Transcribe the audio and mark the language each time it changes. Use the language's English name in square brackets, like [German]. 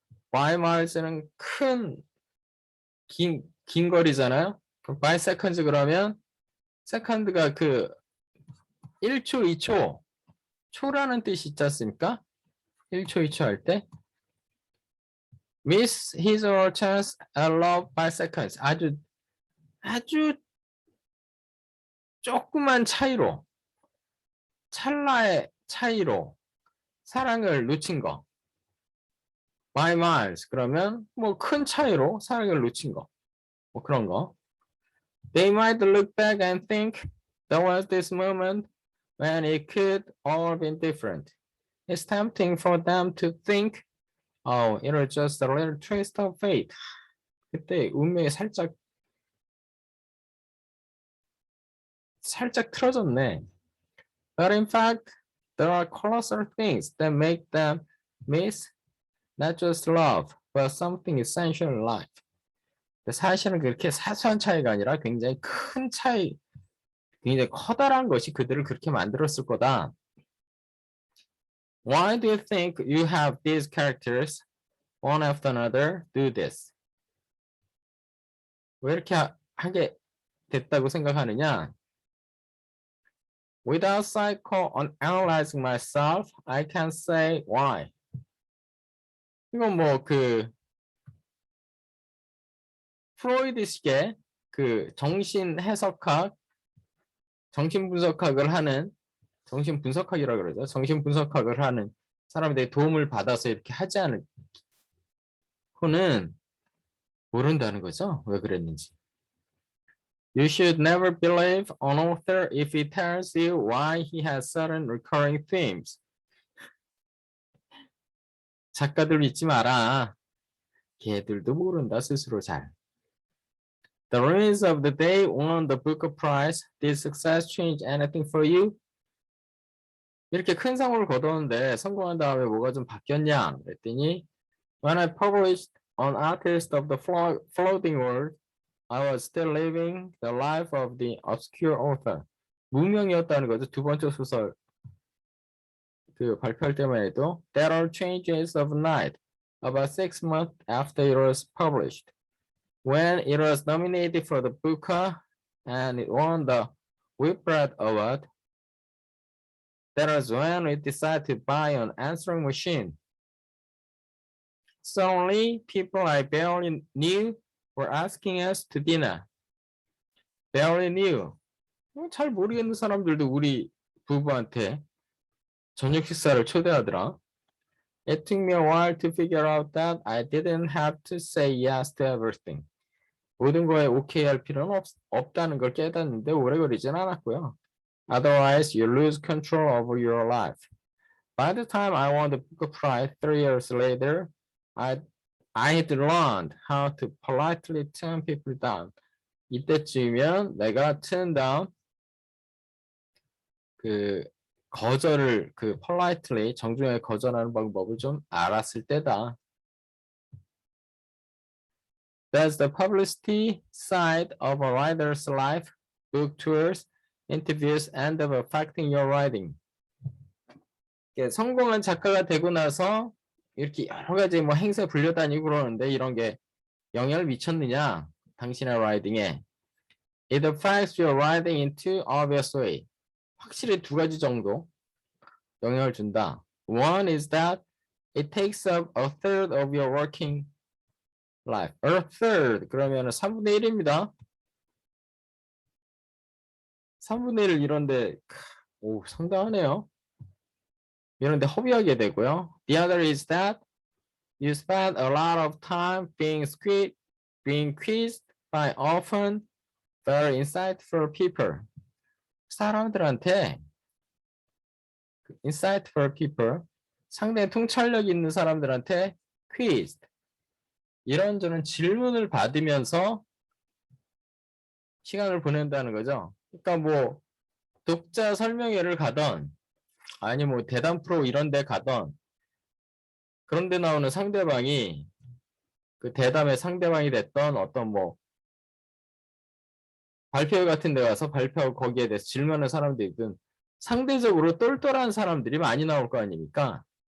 [English] by miles [Korean] 는 긴 거리잖아요. [English] by seconds [Korean] 그러면 second가 1초, 2초, 초라는 뜻이 있지 않습니까? 1초, 2초 할 때. [English] miss his or her chance at love by seconds. [Korean] 아주 조그만 차이로, 찰나의 차이로 사랑을 놓친 거. by miles 그러면 뭐 큰 차이로 사랑을 놓친 거. 뭐 그런 거. [English] They might look back and think there was this moment when it could all been different. It's tempting for them to think, oh, it was just a little twist of fate. [Korean] 그때 운명이 살짝 틀어졌네. [English] But in fact, there are colossal things that make them miss not just love, but something essential in life. [Korean] 사실은 그렇게 사소한 차이가 아니라 굉장히 큰 차이, 굉장히 커다란 것이 그들을 그렇게 만들었을 거다. [English] Why do you think you have these characters one after another do this? [Korean] 왜 이렇게 하게 됐다고 생각하느냐? [English] Without psychoanalyzing myself, I can say why. [Korean] 이건 뭐 프로이드식의 정신 해석학, 정신 분석학을 하는 정신 분석학이라고 그러죠. 정신 분석학을 하는 사람들의 도움을 받아서 이렇게 하지 않은 그는 모른다는 거죠. 왜 그랬는지. [English] You should never believe an author if he tells you why he has certain recurring themes. [Korean] 작가들 믿지 마라. 걔들도 모른다 스스로 잘. [English] The release of the day won the Booker Prize. Did success change anything for you? [Korean] 이렇게 큰 상을 거뒀는데 성공한 다음에 뭐가 좀 바뀌었냐? 그랬더니 [English] When I published an artist of the floating world, I was still living the life of the obscure author. [Korean] 무명이었다는 거죠. 두 번째 소설 발표할 때만 해도 [English] There are changes of night. About 6 months after it was published. When it was nominated for the Booker and it won the Whitbread Award, that was when we decided to buy an answering machine. Suddenly, people I barely knew were asking us to dinner. Barely knew. [Korean] 잘 모르겠는 사람들도 우리 부부한테 저녁 식사를 초대하더라. [English] It took me a while to figure out that I didn't have to say yes to everything. [Korean] 모든 거에 오케이 할 필요는 없다는 걸 깨닫는데 오래 걸리진 않았고요. [English] Otherwise, you lose control over your life. By the time I won the Booker Prize 3 years later, I had learned how to politely turn people down. [Korean] 이때쯤이면 내가 [English] turn down [Korean] 거절을 [English] politely [Korean] 정중하게 거절하는 방법을 좀 알았을 때다. [English] That's the publicity side of a writer's life. Book tours, interviews end up affecting your writing. [Korean] 성공한 작가가 되고 나서 이렇게 여러 가지 뭐 행사 불려다니고 그러는데 이런 게 영향을 미쳤느냐? 당신의 라이팅에. [English] It affects your writing in two obvious ways. [Korean] 확실히 두 가지 정도 영향을 준다. [English] One is that it takes up a third of your working life. A third [Korean] 그러면 3분의 1입니다. 3분의 1 이런데 오 상당하네요. 이런데 허비하게 되고요. [English] The other is that you spend a lot of time being quizzed by often very insightful people. [Korean] 사람들한테 [English] insightful people [Korean] 상당히 통찰력 있는 사람들한테 [English] quizzed [Korean] 이런저런 질문을 받으면서 시간을 보낸다는 거죠. 그러니까 뭐 독자 설명회를 가던 아니 뭐 대담 프로 이런 데 가던 그런 데 나오는 상대방이 그 대담의 상대방이 됐던 어떤 뭐 발표회 같은 데 가서 발표하고 거기에 대해서 질문하는 사람들이든 상대적으로 똘똘한 사람들이 많이 나올 거 아닙니까?